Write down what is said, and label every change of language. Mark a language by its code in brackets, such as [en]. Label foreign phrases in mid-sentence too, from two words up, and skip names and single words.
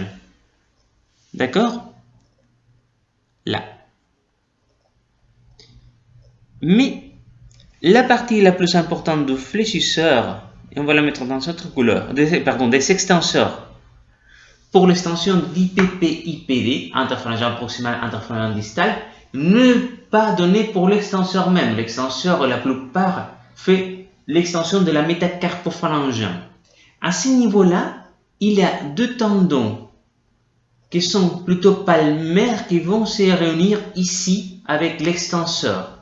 [fr] D'accord? Là. Mais la partie la plus importante du fléchisseur, et on va la mettre dans cette couleur, des extenseurs, pour l'extension d'IPP-IPD, interphalangeal proximal, interphalangeal distal, ne pas donner pour l'extenseur même. L'extenseur, la plupart, fait l'extension de la métacarpophalangienne. À ce niveau-là, il y a deux tendons qui sont plutôt palmaires qui vont se réunir ici avec l'extenseur.